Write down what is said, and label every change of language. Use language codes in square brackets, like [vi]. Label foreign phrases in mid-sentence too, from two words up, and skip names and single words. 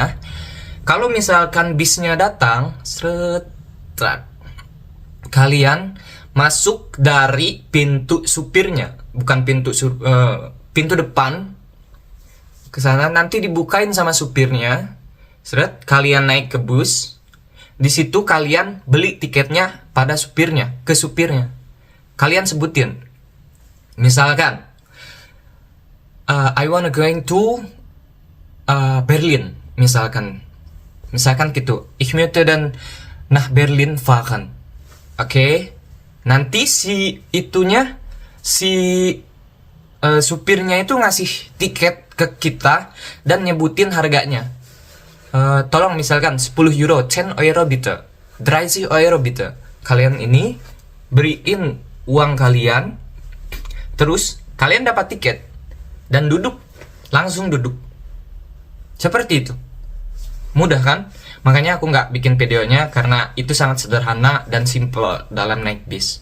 [id] Kalau misalkan bisnya datang, kalian masuk dari pintu supirnya, bukan pintu depan. Ke sana nanti dibukain sama supirnya. Kalian naik ke bus. Di situ kalian beli tiketnya pada supirnya, ke supirnya. Kalian sebutin. Misalkan [en] I wanna going to Berlin, [id] misalkan gitu. [de] Ich möchte dann nach Berlin fahren. [id] Oke. Nanti si supirnya itu ngasih tiket ke kita dan nyebutin harganya. Tolong misalkan 10 euro, 10 [de] euro bitte, [id] 30 [de] euro bitte. [id] Kalian ini beriin uang kalian, terus kalian dapat tiket dan langsung duduk. Seperti itu. Mudah kan? Makanya aku nggak bikin videonya karena itu sangat sederhana dan simple dalam naik bis.